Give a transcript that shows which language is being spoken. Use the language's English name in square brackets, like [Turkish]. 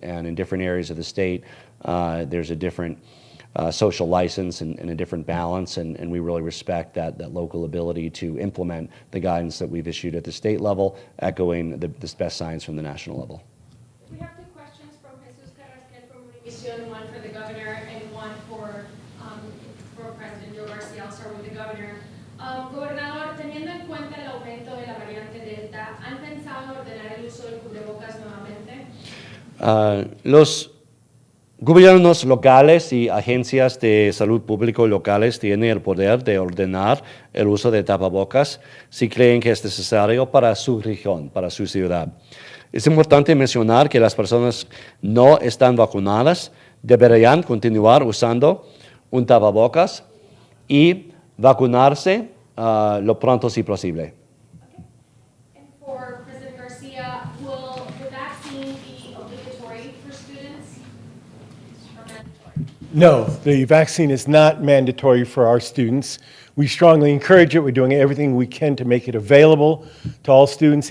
[English] And in different areas of the state, there's a different social license and a different balance, and we really respect that local ability to implement the guidance that we've issued at the state level, echoing the best science from the national level. We have 2 questions from Jesus Carrasquel from Univision, one for the governor and one for President Joe Garcia. I'll start with the governor. [Spanish] Gobernador, teniendo en cuenta el aumento de la variante Delta, ¿han pensado en ordenar el uso del cubrebocas nuevamente? Los gobiernos locales y agencias de salud público locales tienen el poder de ordenar el uso de tapabocas si creen que es necesario para su región, para su ciudad. Es importante mencionar que las personas no están vacunadas deberían continuar usando un tapabocas y vacunarse lo pronto si posible. [English] And for President Garcia, will the vaccine be obligatory for students or mandatory? No, the vaccine is not mandatory for our students. We strongly encourage it. We're doing everything we can to make it available to all students.